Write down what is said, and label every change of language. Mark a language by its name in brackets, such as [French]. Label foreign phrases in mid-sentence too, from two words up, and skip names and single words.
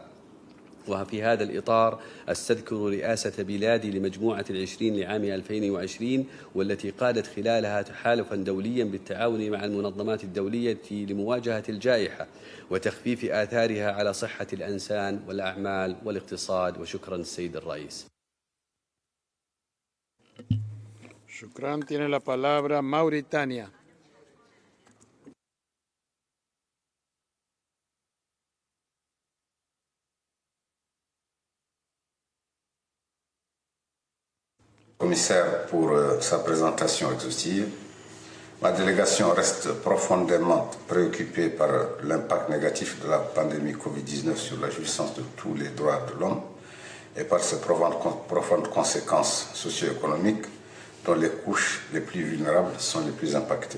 [Arabic] وفي هذا الإطار أستذكر رئاسة بلادي لمجموعة العشرين لعام 2020، والتي قادت خلالها تحالفا دوليا بالتعاون مع المنظمات الدولية لمواجهة الجائحة وتخفيف آثارها على صحة الإنسان والأعمال والاقتصاد. وشكرا السيد الرئيس. Shukran. [Spanish] Tiene la palabra Mauritania. [French] Commissaire pour sa présentation exhaustive. Ma délégation reste profondément préoccupée par l'impact négatif de la pandémie Covid-19 sur la jouissance de tous les droits de l'homme et par ses profondes conséquences socio-économiques dont les couches les plus vulnérables sont les plus impactées.